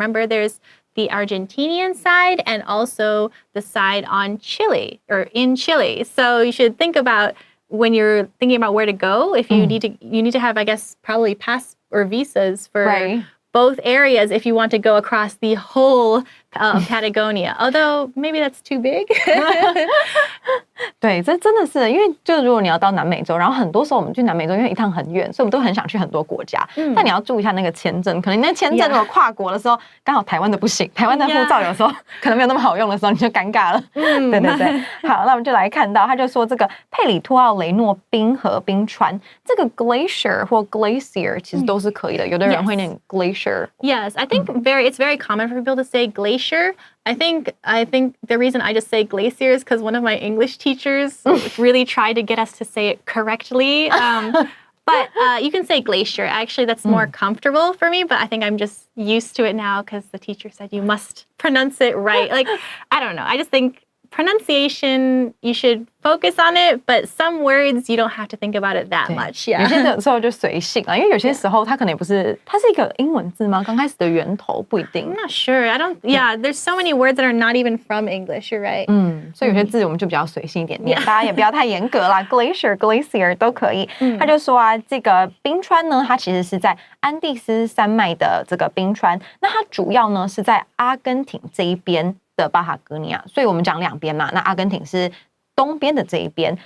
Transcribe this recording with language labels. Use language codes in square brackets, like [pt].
[en] Remember, there's the Argentinian side and also the side on Chile or in Chile. So you should think about when you're thinking about where to go, if you need to have, I guess, probably pass or visas for both areas if you want to go across the whole Patagonia. Although maybe that's too big. [zh] 对，这真的是因为就如果你要到南美洲，然后很多时候我们去南美洲，因为一趟很远，所以我们都很想去很多国家。但你要注意一下那个签证，可能那签证如果跨国的时候，刚好台湾的不行，台湾的护照有时候可能没有那么好用的时候，你就尴尬了。对。好，那我们就来看到，他就说这个佩里托奥雷诺冰河冰川，这个 glacier 或 glacier 其实都是可以的，有的人会念 glacier. [en] Yes, I think it's very common for people to say glacier. I think the reason I just say glacier is because one of my English teachers really tried to get us to say it correctly. But you can say glacier. Actually, that's more comfortable for me, but I think I'm just used to it now because the teacher said you must pronounce it right. Like, I don't know. I just think pronunciation, you should focus on it, but some words you don't have to think about it that much. Yeah. [zh] 有些时候就随性啊，因为有些时候它可能也不是，它是一个英文字吗？刚开始的源头不一定。 [en] I'm not sure. I don't. Yeah, there's so many words that are not even from English. You're right. [zh] 所以有些字我们就比较随性一点点，大家也不要太严格啦。glacier 都可以。他就说啊，这个冰川呢，它其实是在安第斯山脉的这个冰川，那它主要呢是在阿根廷这一边的巴塔哥尼亚，所以我们讲两边嘛，那阿根廷是东边的这一边。